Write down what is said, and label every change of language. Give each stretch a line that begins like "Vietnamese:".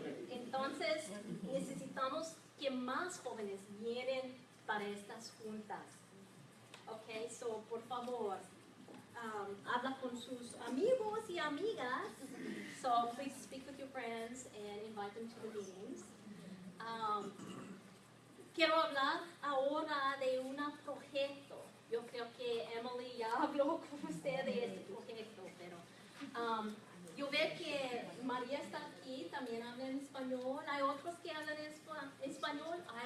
Spanish: Entonces, necesitamos que más jóvenes vienen para estas juntas.
English: Okay, so
Spanish: por favor, habla con sus amigos y amigas.
English: So please speak with your friends and invite them to the meetings.
Spanish: Quiero hablar ahora de un proyecto. Yo creo que Emily ya habló con usted de este proyecto, pero yo veo que María está aquí, también habla en español. Hay otros que hablan en español.